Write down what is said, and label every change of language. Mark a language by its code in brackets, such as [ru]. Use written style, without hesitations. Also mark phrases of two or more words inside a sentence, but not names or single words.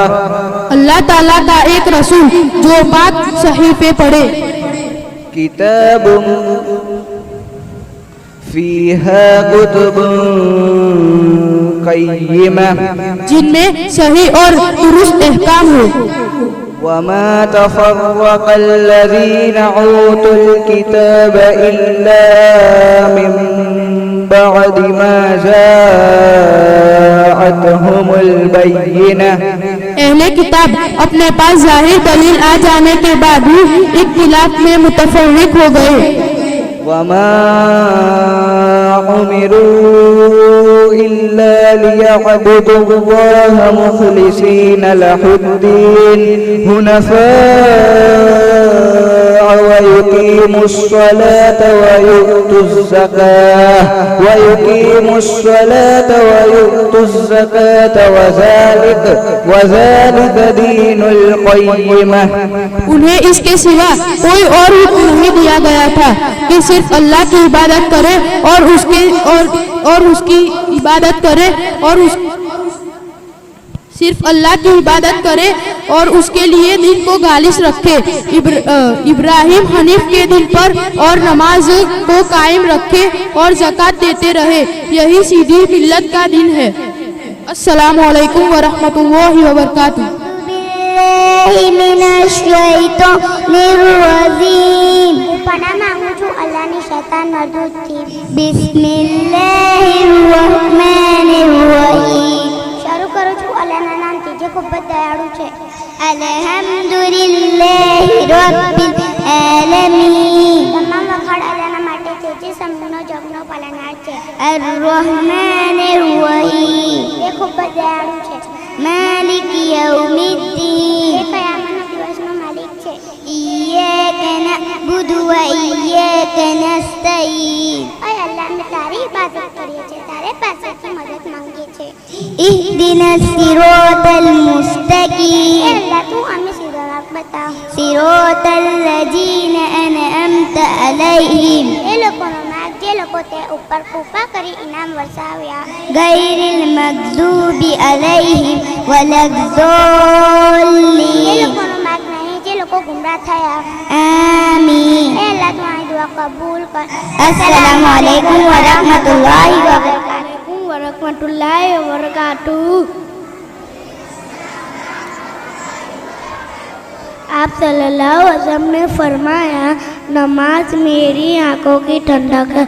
[ur] اللہ تعالیٰ کا ایک رسول جو پاک صحیفے پڑھے. [ar] کتاب فیہا کتب قیمہ [ur] جن میں صحیح اور درست احکام ہو. [ar] وما تفرق الذین اوتوا الکتاب الا من بعد ما جاءتهم البینہ. [ur] اہل کتاب اپنے پاس ظاہر دلیل آ جانے کے بعد بھی اختلاف میں متفرق ہو گئے. [ar] وما أمروا إلا ليعبدوا الله مخلصين له الدين حنفاء ويقيموا الصلاة ويؤتوا الزكاة وذلك دين القيمة. [ur] انہیں اس کے سوا کوئی اور حکم نہیں دیا گیا تھا کہ صرف اللہ کی عبادت کرے اور اس کی عبادت کرے صرف اللہ کی عبادت کرے اور اس کے لیے دین کو خالص رکھے. ابراہیم حنیف کے دین پر اور نماز کو قائم رکھے اور زکوٰۃ دیتے رہے. یہی سیدھی ملت کا دین ہے. [ar] السلام علیکم ورحمۃ اللہ وبرکاتہ. من الشیطان الرجیم. [gu] પનાહ માંગું છું અલ્લાહની શૈતાન મરદૂદથી. [ar] بسم الله الرحمن الرحیم. [gu] શરૂ કરું છું અલ્લાહના નામથી જે ખૂબ જ દયાળુ છે. [ar] الحمد لله رب العالمين. [gu] તમામ વખાણ અલ્લાહના માટે છે જે સમગ્ર જગતનો પાલનહાર છે. [ar] الرحمن الرحیم. [gu] એ ખૂબ જ દયાળુ છે. [ar] مالك يوم الدين. [gu] قیامتના દિવસનો માલિક છે. [ar] إياك نعبد وإياك نستعين. [gu] اے اللہ અમે તારી ઇબાદત કરીએ છીએ તારે પાસેથી મદદ માંગીએ છીએ. [ar] اهدنا الصراط المستقيم. [gu] اے اللہ તું અમે સીધો રાહ બતાવ. [ar] صراط الذين أنعمت عليهم. [gu] એ લોકોનો માર્ગ જે લોકો તે ઉપર કૃપા કરી ઇનામ વરસાવ્યા. [ar] غير المغضوب عليهم ولا الضالين. [gu] એ લોકોનો માર્ગ નહીં જે લોકો ગુમરાહ થયા. [ar] آمين. [ur] اے اللہ تمہاری دعا قبول کر. [ar] السلام علیکم ورحمۃ اللہ وبرکاتہ. [ur] آپ [ar] صلی اللہ علیہ وسلم [ur] نے فرمایا نماز میری آنکھوں کی ٹھنڈک ہے.